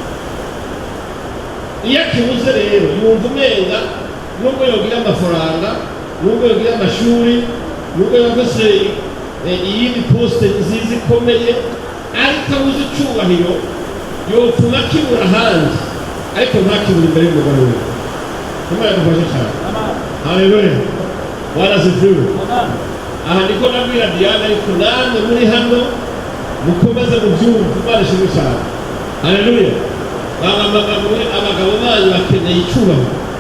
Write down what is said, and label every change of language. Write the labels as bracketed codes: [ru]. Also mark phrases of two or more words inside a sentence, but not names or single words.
[rn] Iyo akibuze rero yumva umenga nubwo yogira amafaranga, nubwo yogira amashuri, nubwo yafise iyindi poste nziza ikomeye, ariko abuze icyubahiro yopfuma akibura ahandi, ariko ntakibura imbere y'umugore we. Imana idufashe cyane. Haleluya. Warazivuye. Aha ndiko nabwira Diana, ariko namwe muri hano mukomeze mubyumve. Imana ishimwe cyane. Haleluya. Abagabo banyu bakeneye icyubahiro.